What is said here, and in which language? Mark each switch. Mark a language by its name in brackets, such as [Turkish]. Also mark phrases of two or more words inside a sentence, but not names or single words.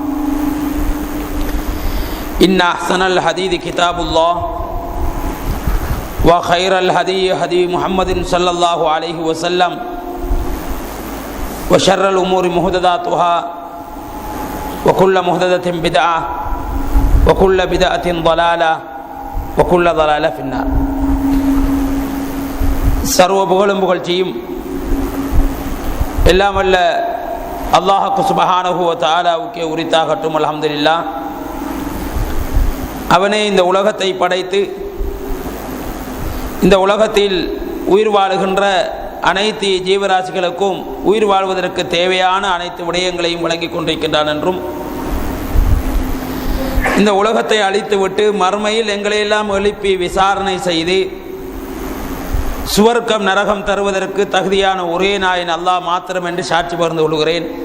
[Arabic] إن أحسن الحديث كتاب الله وخير الهدي هدي محمد صلى الله عليه وسلم وشر الأمور محدثاتها وكل محدثة بدعة وكل بدعة ضلالة وكل ضلالة في النار [Tamil] சர்வ புகழும் புகழ்ச்சியும் எல்லாம் வல்ல [Arabic] الله سبحانه وتعالى [Tamil] உரித்தாகட்டும். அல்ஹம்துலில்லாஹ். அவனே இந்த உலகத்தை படைத்து இந்த உலகத்தில் உயிர் வாழுகின்ற அனைத்து ஜீவராசிகளுக்கும் உயிர் வாழ்வதற்கு தேவையான அனைத்து விடயங்களையும் வழங்கி கொண்டிருக்கின்றான் என்றும் இந்த உலகத்தை அழித்துவிட்டு மறுமையில் எங்களையெல்லாம் எழுப்பி விசாரணை செய்து சுவர்க்கம் நரகம் தருவதற்கு தகுதியான ஒரே நாயன் அல்லாஹ் மாத்திரம் என்று சாட்சி பகிர்ந்து கொள்கிறேன்.